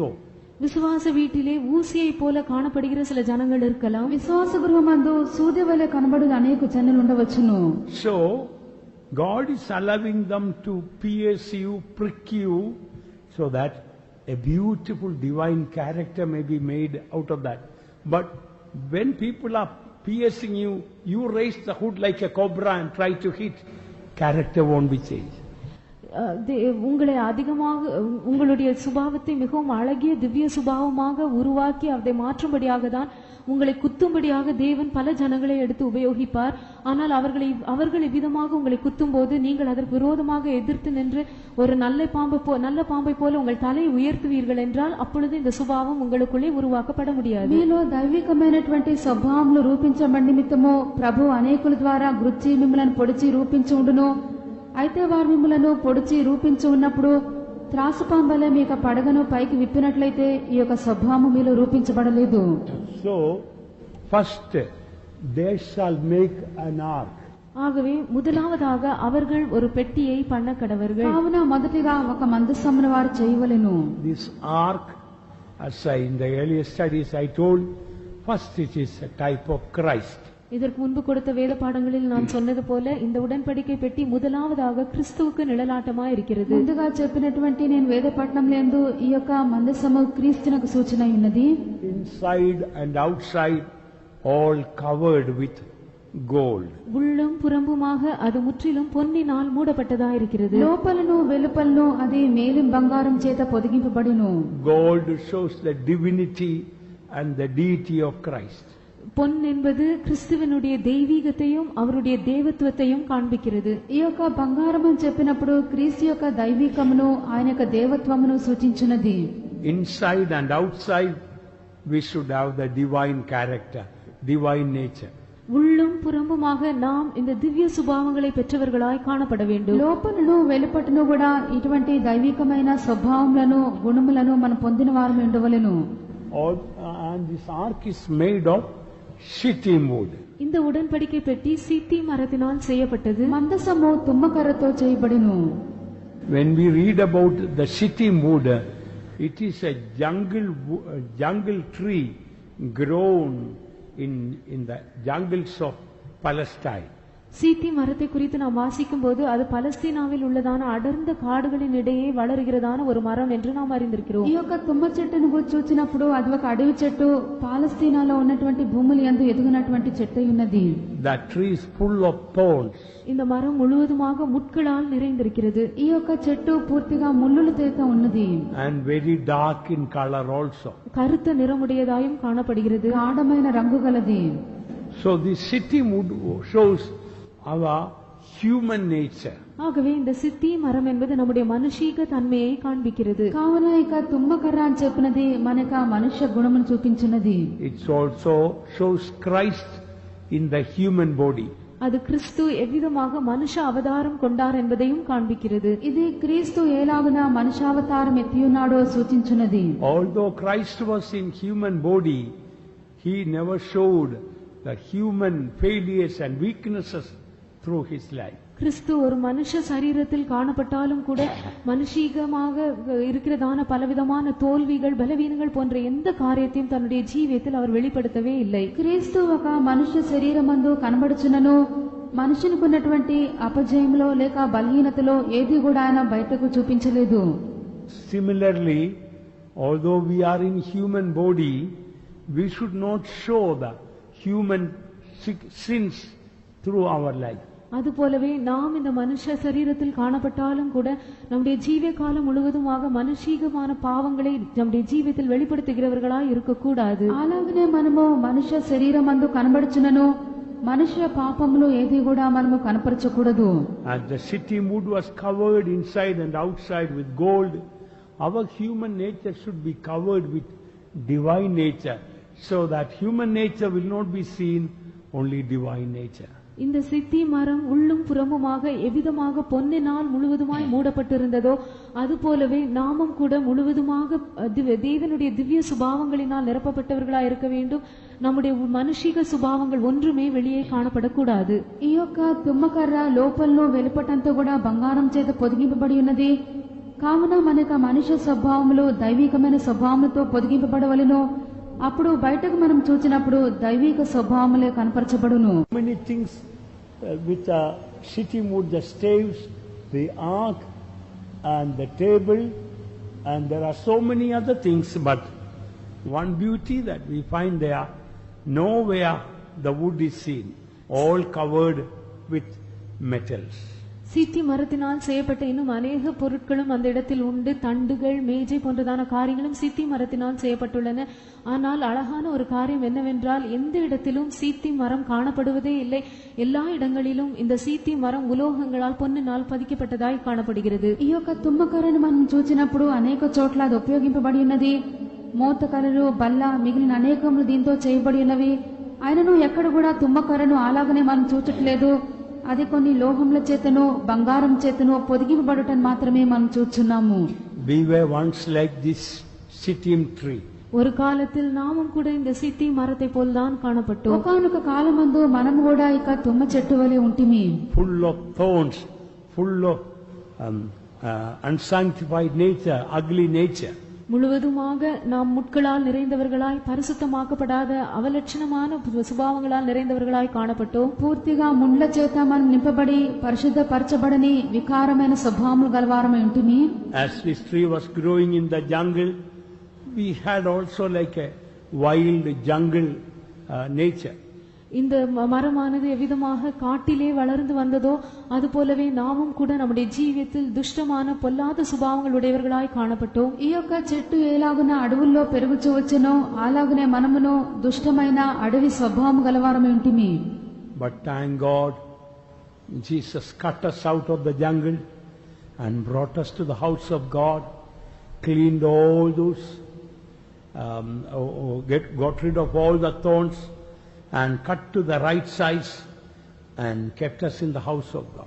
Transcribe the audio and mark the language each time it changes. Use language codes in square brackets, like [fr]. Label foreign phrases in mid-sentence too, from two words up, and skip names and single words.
[ta] விசுவாச வீட்டிலே ஊசியை போல காணப்படுகிற சில ஜனங்கள் இருக்கலாம். [te] విశ్వాస గృహమందు సూది వలె కనబడు అనేక జనులు ఉండవచ్చును. [en] So God is allowing them to pierce you, prick you, so that a beautiful divine character may be made out of that. But when people are piercing you, you raise the hood like a cobra and try to hit, character won't be changed. [ta] உங்களை அதிகமாக உங்களுடைய சுபாவத்தை மிகவும் அழகிய திவ்ய சுபாவமாக உருவாக்கி அதை மாற்றும்படியாக தான் உங்களை குத்தும்படியாக தேவன் பல ஜனங்களை எடுத்து உபயோகிப்பார். ஆனால் அவர்கள் இவ்விதமாக உங்களை குத்தும் போது நீங்கள் அதற்கு விரோதமாக எதிர்த்து நின்று ஒரு நல்ல பாம்பை போல உங்கள் தலையை உயர்த்துவீர்கள் என்றால் அப்பொழுது இந்த சுபாவம் உங்களுக்குள்ளே உருவாக்கப்பட முடியாது. [te] మీలో దైవికమైనటువంటి స్వభావములు రూపించబడి నిమిత్తము ప్రభు అనేకుల ద్వారా గుచ్చి మిమ్మల్ని పొడిచి రూపించి ఉండును. అయితే వారు మిమ్మలను పొడిచి రూపించి ఉన్నప్పుడు త్రాసుపాంబలే మీకు పడగను పైకి విప్పినట్లయితే ఈ యొక్క స్వభావం మీలో రూపించబడలేదు. [en] So first they shall make an ark. [ta] ஆகவே முதலாவதாக அவர்கள் ஒரு பெட்டியை பண்ண கடவர்கள். [te] కావున మొదటిగా ఒక మందసమును వారు చేయవలెను. [en] This ark, as in the earlier studies I told, first it is a type of Christ. [ta] இதற்கு முன்பு கொடுத்த வேத பாடங்களில் நான் சொன்னது போல இந்த உடன்படிக்கை பெட்டி முதலாவதாக கிறிஸ்துவுக்கு நிழலாட்டமாக இருக்கிறது. [te] ముందుగా చెప్పినటువంటి నేను వేద పట్టణంలో ఈ యొక్క మందసము క్రీస్తునకు సూచన ఉన్నది. [en] Inside and outside all covered with gold. [ta] உள்ளும் புறம்புமாக அது முற்றிலும் பொன்னினால் மூடப்பட்டதா இருக்கிறது. [te] లోపలను వెలుపలను అది మేలిం బంగారం చేత పొదిగింపబడిను. [en] Gold shows the divinity and the deity of Christ. [ta] பொன் என்பது கிறிஸ்துவனுடைய தெய்வீகத்தையும் அவருடைய தேவத்துவத்தையும் காண்பிக்கிறது. [te] ఈ యొక్క బంగారం అని చెప్పినప్పుడు క్రీస్తు యొక్క దైవికమును ఆయన యొక్క దేవత్వమును సూచించున్నది. [en] Inside and outside we should have the divine character, divine nature. [ta] உள்ளும் புறம்புமாக நாம் இந்த திவ்ய சுபாவங்களை பெற்றவர்களாய் காணப்பட வேண்டும். [te] లోపలను వెలుపటను కూడా ఇటువంటి దైవికమైన స్వభావములను గుణములను మనం పొందిన వారు ఉండవలెను. [en] And this ark is made of shittim wood. [ta] இந்த உடன்படிக்கை பெட்டி சீத்தி மரத்தினால் செய்யப்பட்டது. [te] మందసము తుమ్మకర్రతో చేయబడిను. [en] When we read about the shittim wood, it is a jungle tree grown in the jungles of Palestine. [ta] சீத்தி மரத்தை குறித்து நாம் வாசிக்கும் போது அது பலஸ்தீனாவில் உள்ளதான அடர்ந்த காடுகளின் இடையே வளர்கிறதான ஒரு மரம் என்று நாம் அறிந்திருக்கிறோம். [te] ఈ యొక్క తుమ్మ చెట్టును చూచినప్పుడు అది ఒక అడవి చెట్టు పాలస్తీనాలో ఉన్నటువంటి భూముల యందు ఎదుగునటువంటి చెట్టు ఉన్నది. [en] That tree is full of thorns. [ta] இந்த மரம் முழுவதுமாக முட்களால் நிறைந்திருக்கிறது. [te] ఈ యొక్క చెట్టు పూర్తిగా ముళ్ళులతో ఉన్నది. [en] And very dark in color also. [ta] கருத்த நிறமுடையதாயும் காணப்படுகிறது. [te] గాఢమైన రంగు గలది. [en] So this shittim wood shows our human nature. [ta] ஆகவே இந்த சித்தி மரம் என்பது நம்முடைய மனுஷீக தன்மையை காண்பிக்கிறது. [te] కావున ఇక తుమ్మకర్ర అని చెప్పినది మనక మనుష్య గుణమును చూపించున్నది. [en] It also shows Christ in the human body. [ta] அது கிறிஸ்து எவ்விதமாக மனுஷ அவதாரம் கொண்டார் என்பதையும் காண்பிக்கிறது. [te] ఇది క్రీస్తు ఎలాగున మనుషావతారం ఎత్తియున్నాడో సూచించున్నది. [en] Although Christ was in human body, he never showed the human failures and weaknesses through his life. [ta] கிறிஸ்து ஒரு மனுஷ சரீரத்தில் காணப்பட்டாலும் கூட மனுஷீகமாக இருக்கிறதான பலவிதமான தோல்விகள் பலவீனங்கள் போன்ற எந்த காரியத்தையும் தன்னுடைய ஜீவியத்தில் அவர் வெளிப்படுத்தவே இல்லை. [te] క్రీస్తు ఒక మనుష్య శరీరమందు కనబడుచున్నను మనుషునికున్నటువంటి అపజయములో లేక బలహీనతలో ఏది కూడా ఆయన బయటకు చూపించలేదు. [en] Similarly, although we are in human body, we should not show the human sins through our life. [ta] அதுபோலவே நாம் இந்த மனுஷ சரீரத்தில் காணப்பட்டாலும் கூட நம்முடைய ஜீவ காலம் முழுவதுமாக மனுஷீகமான பாவங்களை நம்முடைய ஜீவியத்தில் வெளிப்படுத்துகிறவர்களாய் இருக்கக்கூடாது. [te] అలాగనే మనము మనుష్య శరీరం అందు కనబడుచున్నను మనుష్య పాపములు ఏది కూడా మనము కనపరచకూడదు. [en] As the city mood was covered inside and outside with gold, our human nature should be covered with divine nature, so that human nature will not be seen, only divine nature. [ta] இந்த சித்தி மரம் உள்ளும் புறமுமாக எவ்விதமாக பொன்னினால் முழுவதுமாய் மூடப்பட்டிருந்ததோ அதுபோலவே நாமும் கூட முழுவதுமாக தேவனுடைய திவ்ய சுபாவங்களினால் நிரப்பப்பட்டவர்களாய் இருக்க வேண்டும். நம்முடைய மனுஷிக சுபாவங்கள் ஒன்றுமே வெளியே காணப்படக்கூடாது. [te] ఈ యొక్క తుమ్మకర్ర లోపల్లో వెలుపటంతా కూడా బంగారం చేత పొదిగింపబడి ఉన్నది. కావున మనక మనుష్య స్వభావములు దైవికమైన స్వభావములతో పొదిగింపబడవలెను. అప్పుడు బయటకు మనం చూచినప్పుడు దైవిక స్వభావములే కనపరచబడును. [en] Many things with the city mood, the staves, the ark and the table, and there are so many other things, but one beauty that we find there, nowhere the wood is seen, all covered with metals. [ta] சீத்தி மரத்தினால் செய்யப்பட்ட இன்னும் அநேக பொருட்களும் அந்த இடத்தில் உண்டு. தண்டுகள், மேஜை போன்றதான காரியங்களும் சீத்தி மரத்தினால் செய்யப்பட்டுள்ளன. ஆனால் அழகான ஒரு காரியம் என்னவென்றால் எந்த இடத்திலும் சீத்தி மரம் காணப்படுவதே இல்லை. எல்லா இடங்களிலும் இந்த சீத்தி மரம் உலோகங்களால் பொன்னினால் பதிக்கப்பட்டதாய் காணப்படுகிறது. [te] ఈ యొక్క తుమ్మకర్రను మనం చూచినప్పుడు అనేక చోట్ల అది ఉపయోగింపబడి ఉన్నది. మోతకర్రలు, బల్ల, మిగిలిన అనేకములు దీంతో చేయబడి ఉన్నవి. ఆయనను ఎక్కడ కూడా తుమ్మకర్రను అలాగనే మనం చూచట్లేదు. అది కొన్ని లోహముల చేతను బంగారం చేతను పొదిగింపబడటం మాత్రమే మనం చూస్తున్నాము. [en] We were once like this sittim tree. [ta] ஒரு காலத்தில் நாமும் கூட இந்த சித்தி மரத்தை போல்தான் காணப்பட்டோம். [te] ఒకానొక కాలమందు మనం కూడా ఇక తుమ్మ చెట్టు వలె ఉంటిమి. [en] Full of thorns, full of unsanctified nature, ugly nature. [ta] முழுவதுமாக நாம் முட்களால் நிறைந்தவர்களாய், பரிசுத்தமாக்கப்படாத அவலட்சணமான சுபாவங்களால் நிறைந்தவர்களாய் காணப்பட்டோம். [te] పూర్తిగా ముండ్ల చేత మనం నింపబడి పరిశుద్ధపరచబడని వికారమైన స్వభావములు గలవారమై ఉంటిమి. [en] As this tree was growing in the jungle, we had also like a wild jungle nature. [ta] இந்த மரமானது எவ்விதமாக காட்டிலே வளர்ந்து வந்ததோ அதுபோலவே நாமும் கூட நம்முடைய ஜீவியத்தில் துஷ்டமான பொல்லாத சுபாவங்கள் உடையவர்களாய் காணப்பட்டோம். [te] ఈ యొక్క చెట్టు ఎలాగున అడవుల్లో పెరుగుచూ వచ్చెనో అలాగనే మనమును దుష్టమైన అడవి స్వభావం గలవారమై ఉంటిమి. [en] But thank God, Jesus cut us out of the jungle and brought us to the house of God, cleaned all those, got rid of all the thorns and cut to the right size and kept us in the house of God.